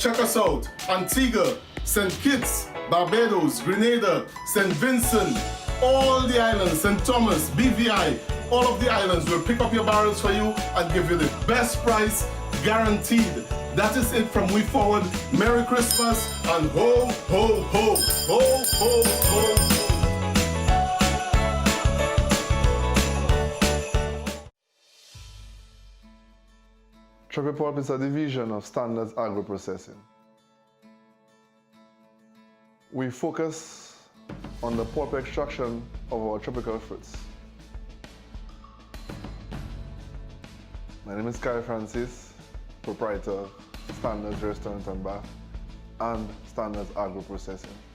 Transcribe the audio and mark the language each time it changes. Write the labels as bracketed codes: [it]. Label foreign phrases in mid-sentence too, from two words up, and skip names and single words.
[en] Check us out. Antigua, St. Kitts, Barbados, Grenada, St. Vincent, all the islands, St. Thomas, BVI, all of the islands will pick up your barrels for you and give you the best price guaranteed. That is it from We Forward. Merry Christmas and ho, ho, ho, ho, ho, ho. Tropipulp is a division of Standards Agro Processing. We focus on the pulp extraction of our tropical fruits. My name is Carl Francis, proprietor of Standards Restaurant and Bar and Standards Agro Processing.